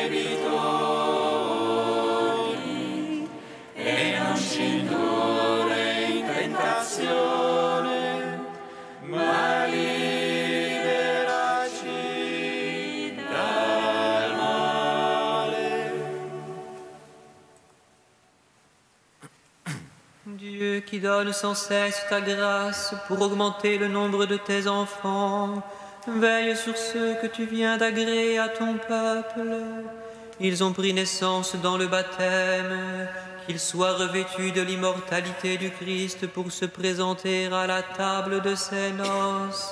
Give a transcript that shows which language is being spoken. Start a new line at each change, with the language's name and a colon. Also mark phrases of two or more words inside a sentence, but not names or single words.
Italian: debitori, e non ci indurre in tentazione, ma liberaci dal male.
French: Dieu qui donne sans cesse ta grâce pour augmenter le nombre de tes enfants, veille sur ceux que tu viens d'agréer à ton peuple. Ils ont pris naissance dans le baptême, qu'ils soient revêtus de l'immortalité du Christ pour se présenter à la table de ses noces.